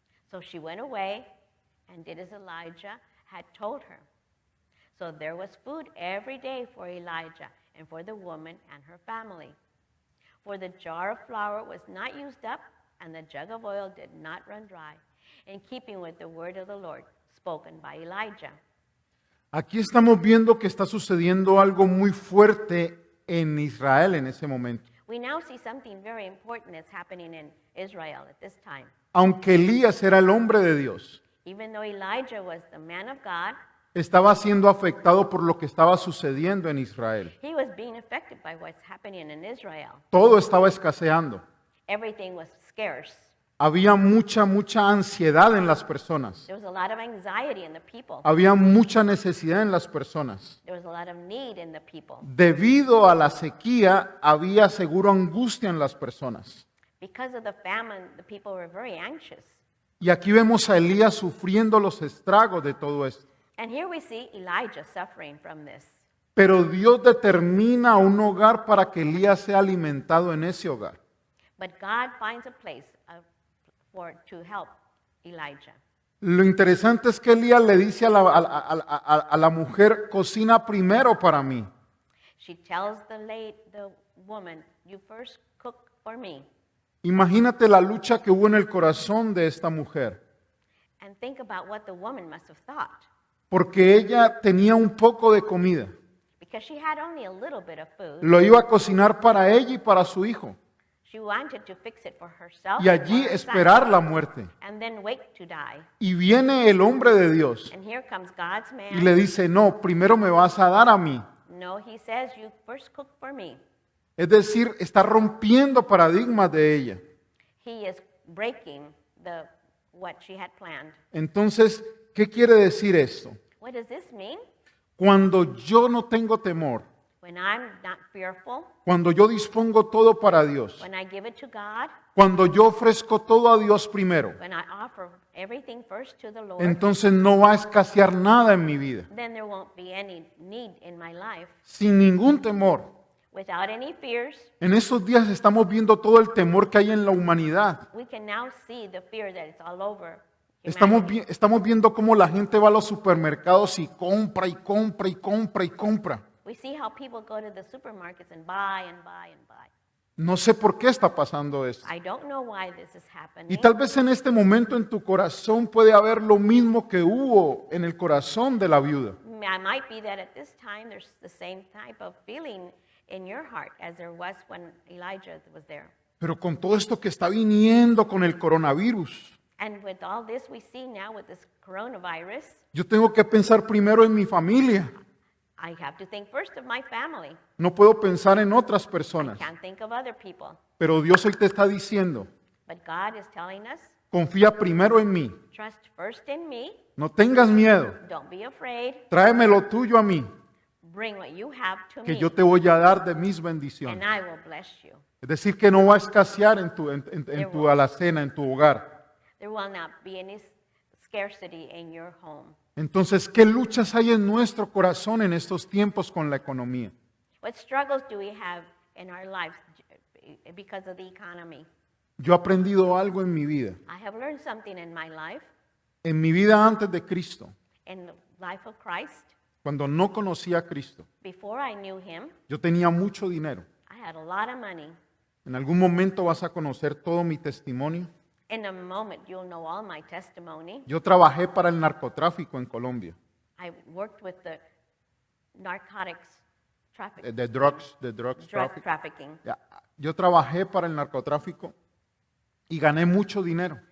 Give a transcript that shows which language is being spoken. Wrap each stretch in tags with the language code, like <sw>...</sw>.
<en>So she went away and did as Elijah had told her. So there was food every day for Elijah and for the woman and her family. For the jar of flour was not used up, and the jug of oil did not run dry, in keeping with the word of the Lord spoken by Elijah.</en> <es>Aquí estamos viendo que está sucediendo algo muy fuerte en Israel en ese momento.</es> <en>We now see something very important that's happening in Israel at this time.</en> <es>Aunque Elías era el hombre de Dios,</es> <en>Even though Elijah was the man of God,</en> <es>estaba siendo afectado por lo que estaba sucediendo en Israel.</es> <en>he was being affected by what's happening in Israel.</en> <es>Todo estaba escaseando.</es> <en>Everything was scarce.</en> <es>Había mucha ansiedad en las personas.</es> <en>There was a lot of anxiety in the people.</en> <es>Había mucha necesidad en las personas.</es> <en>There was a lot of need in the people.</en> <es>Debido a la sequía, había seguro angustia en las personas.</es> <en>Because of the famine, the people were very anxious.</en> <es>Y aquí vemos a Elías sufriendo los estragos de todo esto.</es> <en>And here we see Elijah suffering from this.</en> <es>Pero Dios determina un hogar para que Elías sea alimentado en ese hogar.</es> <en>But God finds a place to help Elijah.</en> <es>Lo interesante es que Elías le dice a la mujer, cocina primero para mí.</es> <en>She tells the woman, "You first cook for me."</en> <es>Imagínate la lucha que hubo en el corazón de esta mujer,</es> <en>And think about what the woman must have thought.</en> <es>porque ella tenía un poco de comida.</es> <en>Because she had only a little bit of food.</en> <es>Lo iba a cocinar para ella y para su hijo,</es> <en>She wanted to fix it for herself</en> <es>y</es> <en>and</en> <es>allí</es> <en>for her son,</en> <es>esperar la muerte.</es> <en>and then wait to die.</en> <es>Y viene el hombre de Dios</es> <en>And here comes God's</en> <es>y</es> <en>man.</en> <es>le dice, no, primero me vas a dar a mí.</es> <en>No, he says, "You first cook for me."</en> <es>Es decir, está rompiendo paradigmas de ella.</es> <en>He is breaking what she had planned.</en> <es>Entonces, ¿qué quiere decir esto?</es> <en>What does this mean?</en> <es>Cuando yo no tengo temor,</es> <en>When I'm not fearful,</en> <es>cuando yo dispongo todo para Dios,</es> <en>when I give it to God,</en> <es>cuando yo ofrezco todo a Dios primero,</es> <en>when I offer everything first to the Lord,</en> <es>entonces no va a escasear nada en mi vida.</es> <en>then there won't be any need in my life.</en> <es>Sin ningún temor.</es> <en>Without any fears,</en> <es>En estos días estamos viendo todo el temor que hay en la humanidad.</es> <en>we can now see the fear that is all over</en> <es>Estamos,</es> <en>humanity.</en> <es>estamos viendo cómo la gente va a los supermercados y compra y compra y compra y compra.</es> <en>We see how people go to the supermarkets and buy and buy and buy.</en> <es>No sé por qué está pasando esto.</es> <en>I don't know why this is happening.</en> <es>Y tal vez en este momento en tu corazón puede haber lo mismo que hubo en el corazón de la viuda.</es> <en>It might be that at this time there's the same type of feeling in your heart as there was when Elijah was there.</en> <es>Pero con todo esto que está viniendo con el coronavirus,</es> <en>And with all this we see now with this coronavirus,</en> <es>yo tengo que pensar primero en mi familia.</es> <en>I have to think first of my family.</en> <es>No puedo pensar en otras</es> <en>I</en> <es>personas.</es> <en>can't think of other people.</en> <es>Pero Dios hoy te está diciendo,</es> <en>But God is telling us,</en> <es>confía primero en mí.</es> <en>trust first in me.</en> <es>No tengas miedo.</es> <en>Don't be afraid.</en> <es>Tráeme lo tuyo a mí,</es> <en>Bring what you have to</en> <es>que</es> <en>me,</en> <es>yo te voy a dar de mis</es> <en>and</en> <es>bendiciones.</es> <en>I will bless you.</en> <es>Es decir, que no va a escasear en tu alacena, en tu hogar.</es> <en>There will not be any scarcity in your home.</en> <es>Entonces, ¿qué luchas hay en nuestro corazón en estos tiempos con la economía?</es> <en>What struggles do we have in our lives because of the economy?</en> <es>Yo he aprendido algo en mi vida.</es> <en>I have learned something in my life,</en> <es>En mi vida antes de Cristo,</es> <en>in the life of Christ.</en> <es>cuando no conocía a Cristo,</es> <en>Before I knew him,</en> <es>yo tenía mucho dinero.</es> <en>I had a lot of money.</en> <es>En algún momento vas a conocer todo mi testimonio.</es> <en>In a moment, you'll know all my testimony.</en> <es>Yo trabajé para el narcotráfico en Colombia,</es> <en>I worked with the narcotics traffic, de drugs drug traffic. trafficking,</en> <es>Ya, yo trabajé para el narcotráfico y gané mucho dinero.</es>